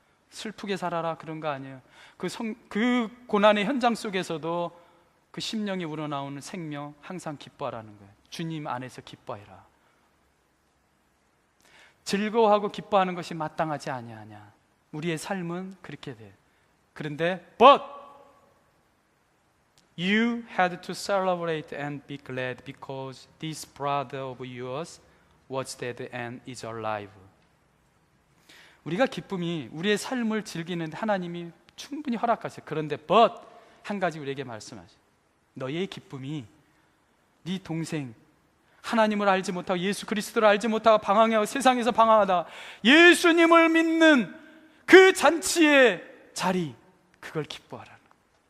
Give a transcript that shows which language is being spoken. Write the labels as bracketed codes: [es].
[ko] 슬프게 살아라 그런 거 아니에요. 그 고난의 현장 속에서도 그 심령이 우러나오는 생명 항상 기뻐하라는 거예요. 주님 안에서 기뻐해라. 즐거워하고 기뻐하는 것이 마땅하지 아니하냐. 우리의 삶은 그렇게 돼. 그런데 [en] but you had to celebrate and be glad because this brother of yours was dead and is alive. [ko] 우리가 기쁨이 우리의 삶을 즐기는데 하나님이 충분히 허락하세요. 그런데 but 한 가지 우리에게 말씀하세요. 너의 기쁨이 네 동생 하나님을 알지 못하고 예수 그리스도를 알지 못하고 방황하고 세상에서 방황하다 예수님을 믿는 그 잔치의 자리, 그걸 기뻐하라는 거예요.